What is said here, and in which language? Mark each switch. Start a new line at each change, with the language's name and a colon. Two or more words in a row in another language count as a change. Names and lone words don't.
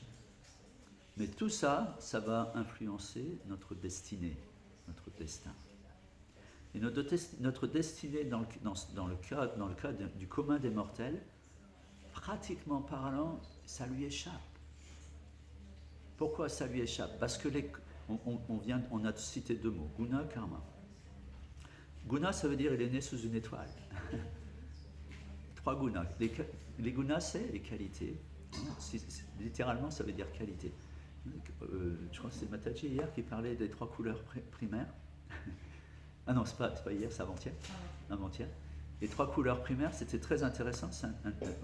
French: Mais tout ça, ça va influencer notre destinée, notre destin. Et notre destinée, dans le cas du commun des mortels, pratiquement parlant, ça lui échappe. Pourquoi ça lui échappe? Parce que on a cité deux mots,
Sanskrit: guna, karma.
French: Guna, ça veut dire il est né sous une étoile. 3 gunas. Les gunas, c'est les qualités. Littéralement, ça veut dire qualité. Je crois que c'est Mataji hier qui parlait des 3 couleurs primaires. Ah non, c'est pas hier, c'est avant-hier. Les 3 couleurs primaires, c'était très intéressant.